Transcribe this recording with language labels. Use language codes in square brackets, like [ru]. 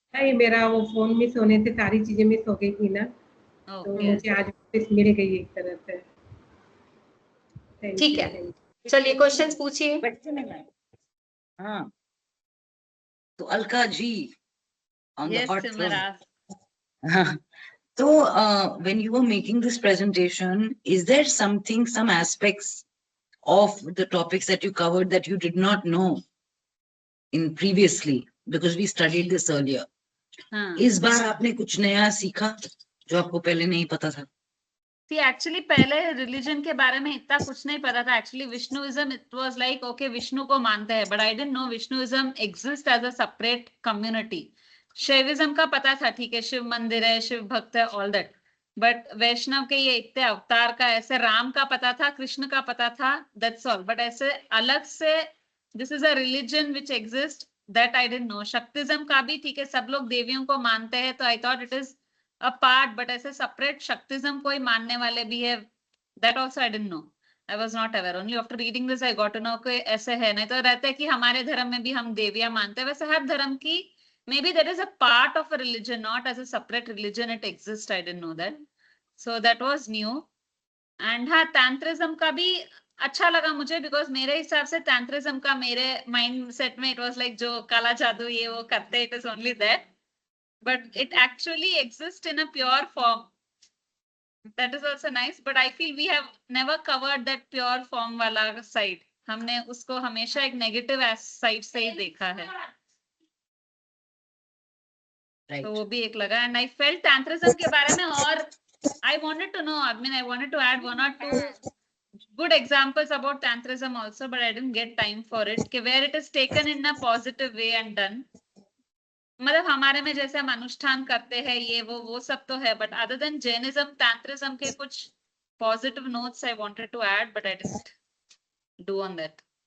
[hi] ये मेरा वो फोन मिस होने से सारी चीजें मिस हो गई थी ना, तो ओके, मुझे आज वापस मिल गई एक तरह से. ठीक है, [en] Thank you. [hi] चलिए क्वेश्चंस पूछिए. क्वेश्चन है मैम। हाँ, तो Alka ji [en] on the yes hot throne. Simra. So, when you were making this presentation, is there something, some aspects of the topics that you covered that you did not know in previously? Because we studied this earlier. [hi] हाँ, इस बार आपने कुछ नया सीखा जो आपको पहले नहीं पता था? [en] See, [hi] एक्चुअली पहले रिलीजन के बारे में इतना कुछ नहीं पता था. [en] actually [hi] विष्णुइज्म, it was like okay Vishnu को मानते हैं, [en] But I didn't know Vishnuism exist as a separate community. [hi] Shaivism का पता था, ठीक है शिव मंदिर है, शिव भक्त है, ऑल दैट. बट वैष्णव के ये इतने अवतार का, ऐसे राम का पता था, कृष्ण का पता था, दैट्स ऑल. बट ऐसे अलग से [en] This is a religion which exist, that I didn't know. [hi] शक्तिज्म का भी ठीक है, सब लोग देवियों को मानते हैं, तो I thought it is a part, but ऐसे separate शक्तिज्म कोई मानने वाले भी है, [en] that also I didn't know. I was not aware. Only after reading this I got to know [hi] कि ऐसे है. नहीं तो रहता है कि हमारे धर्म में भी हम देवियां मानते हैं, वैसे हर धर्म की [en] maybe there is a part of a religion, not as a separate religion it exists. I didn't know that. So that was new. And [hi] हाँ, तंत्रिज्म का भी अच्छा लगा मुझे, [en] because [hi] मेरे हिसाब से तंत्रिज्म का मेरे माइंड सेट में [en] it was like [hi] जो काला जादू ये वो करते, [en] it is only that. But it actually exists in a pure form. That is also nice, but I feel we have never covered that pure form [hi] वाला [en] side. [hi] हमने उसको हमेशा एक negative side से ही देखा है. [en] Right. [hi] तो वो भी एक लगा. [en] And I felt tantrism [hi] के बारे में और [en] I wanted to know, I mean I wanted to add 1 or 2 good examples about tantrism also, but I didn't get time for it. [hi] कि [en] where it is taken in a positive way and done. [hi] मतलब हमारे में जैसे हम अनुष्ठान करते हैं ये वो सब तो है, बट अदर देन जैनिज्म, तंत्रिज्म के कुछ positive notes [en] I wanted to add, but I didn't do on that.